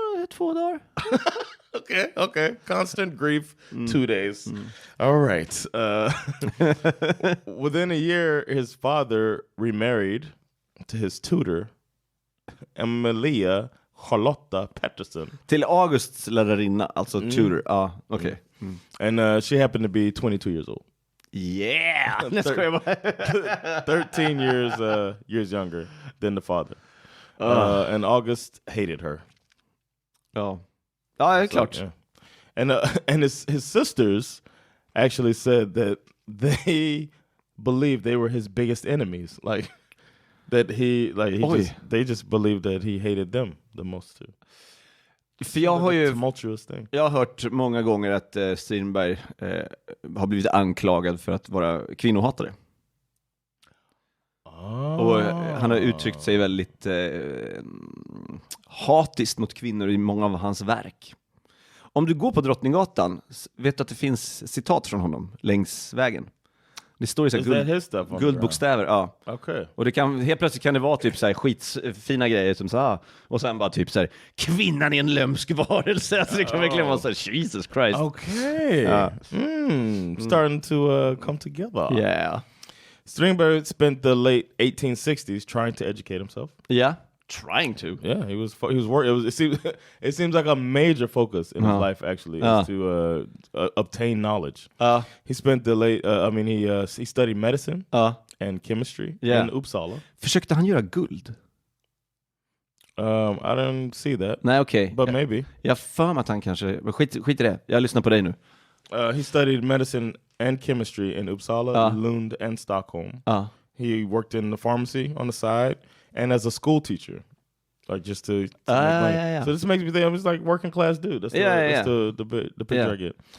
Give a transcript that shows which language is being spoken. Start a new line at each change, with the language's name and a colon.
Swedish: 2 dagar.
English: Okay. Constant grief, 2 days. All right. Within a year, his father remarried to his tutor, Emilia Charlotta Pettersson.
Swedish: Till Augusts lärarinna, alltså tutor.
English: Okay. And she happened to be 22 years old. Yeah! 13 years younger than the father. And August hated her.
Swedish: Ja, det är klart.
English: Yeah. And his sisters actually said that they believed they were his biggest enemies. Like that they just believed that he hated them the most too.
Swedish: För jag har ju
English: tumultuous thing.
Swedish: Jag har hört många gånger att Strindberg har blivit anklagad för att vara kvinnohatare. Och han har uttryckt sig väldigt hatiskt mot kvinnor i många av hans verk. Om du går på Drottninggatan, vet du att det finns citat från honom längs vägen. Det står i så guldbokstäver, ja.
English: Okay.
Swedish: Och det kan helt plötsligt kan det vara typ så här skitfina grejer som så här, och sen bara typ så här, kvinnan är en lömsk varelse. Alltså det kan verkligen vara så här,
English: Jesus Christ. Okay. Starting to come together. Yeah. Strindberg spent the late 1860s trying to educate himself. Yeah. Trying to. Yeah, he was working. It seems like a major focus in his life actually is to obtain knowledge. He spent the late he studied medicine and chemistry in Uppsala.
Swedish: Försökte han göra guld?
English: I didn't see that.
Swedish: Nej, okej.
English: But maybe.
Swedish: Jag för mig att han kanske, men skit i det. Jag lyssnar på dig nu.
English: He studied medicine and chemistry in Uppsala, Lund and Stockholm. He worked in the pharmacy on the side and as a school teacher, like just to make money. So this makes me think I'm just like working class dude. That's the picture I get.